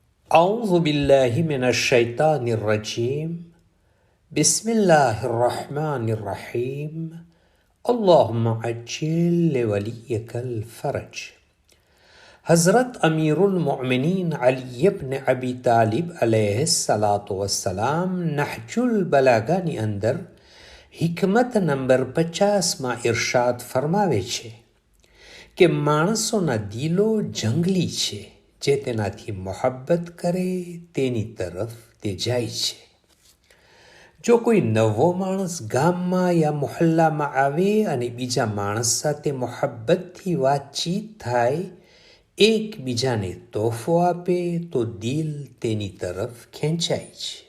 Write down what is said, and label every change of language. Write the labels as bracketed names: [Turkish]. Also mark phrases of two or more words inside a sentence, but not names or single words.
[Arabic] أعوذ بالله من الشيطان الرجيم بسم الله الرحمن الرحيم اللهم عجل لوليك الفرج. [Gujarati] हज़रत अमीरुल मोमिनीन अली इब्न अबी तालिब [Arabic] عليه الصلاة والسلام [Gujarati] नहजुल બલાગાની અંદર હિકમત નંબર 50માં ઇરશાદ ફરમાવે છે કે માણસોના દિલો જંગલી છે, જે તેનાથી મોહબ્બત કરે તેની તરફ તે જાય છે. જો કોઈ નવો માણસ ગામમાં યા મોહલ્લામાં આવે અને બીજા માણસ સાથે મોહબ્બતથી વાતચીત થાય, એકબીજાને તોહફો આપે તો દિલ તેની તરફ ખેંચાય છે.